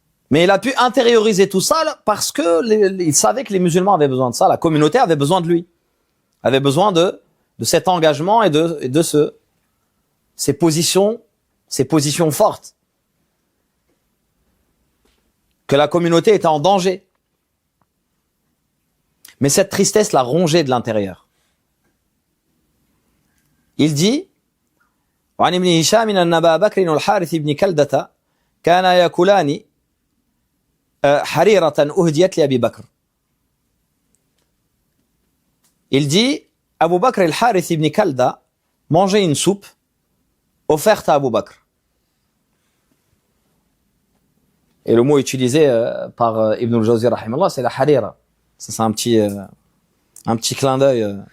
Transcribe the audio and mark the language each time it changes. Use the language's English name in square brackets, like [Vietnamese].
[French] Mais il a pu intérioriser tout ça parce que il savait que les musulmans avaient besoin de ça, la communauté avait besoin de lui, avait besoin de cet engagement et de ces positions fortes. Que la communauté était en danger. Mais cette tristesse l'a rongé de l'intérieur. Il dit, [Arabic] وعن ابن هشام أن أبا بكر والحارث بن كلدة كانا يأكلان حريرة أهديت لأبي بكر. [French] Il dit, Abu Bakr et le Harith ibn Kalda mangeaient une soupe offerte à Abu Bakr. Et le mot utilisé par Ibn al-Jawzi rahimahullah, c'est la harira. Ça, c'est un petit clin d'œil.